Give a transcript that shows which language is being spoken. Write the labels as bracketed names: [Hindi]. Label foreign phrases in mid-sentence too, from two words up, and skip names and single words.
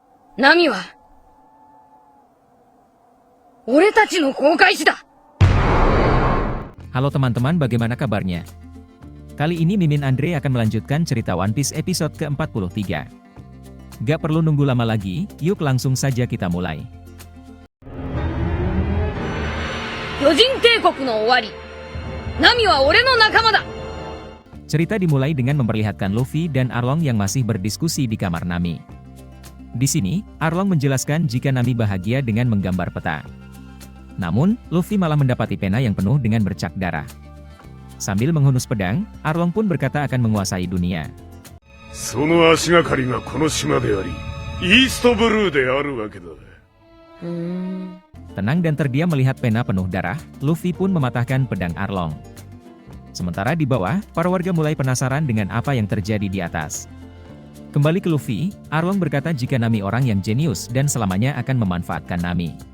[Japanese] ナミは、俺たちの航海士だ。 [Indonesian] Halo teman-teman, bagaimana kabarnya? Kali ini Mimin Andre akan melanjutkan cerita One Piece episode ke-43. Gak perlu nunggu lama lagi, yuk langsung saja kita mulai. [Japanese] 巨人帝国の終わり。ナミは俺の仲間だ。 [Indonesian] Cerita dimulai dengan memperlihatkan Luffy dan Arlong yang masih berdiskusi di kamar Nami. Di sini, Arlong menjelaskan jika Nami bahagia dengan menggambar peta. Namun, Luffy malah mendapati pena yang penuh dengan bercak darah. Sambil menghunus pedang, Arlong pun berkata akan menguasai dunia. [Japanese] その足がかりがこの島であり、イーストブルーであるわけだ。 [Indonesian] Tenang dan terdiam melihat pena penuh darah, Luffy pun mematahkan pedang Arlong. Sementara di bawah, para warga mulai penasaran dengan apa yang terjadi di atas. Kembali ke Luffy, Arlong berkata jika Nami orang yang jenius dan selamanya akan memanfaatkan Nami.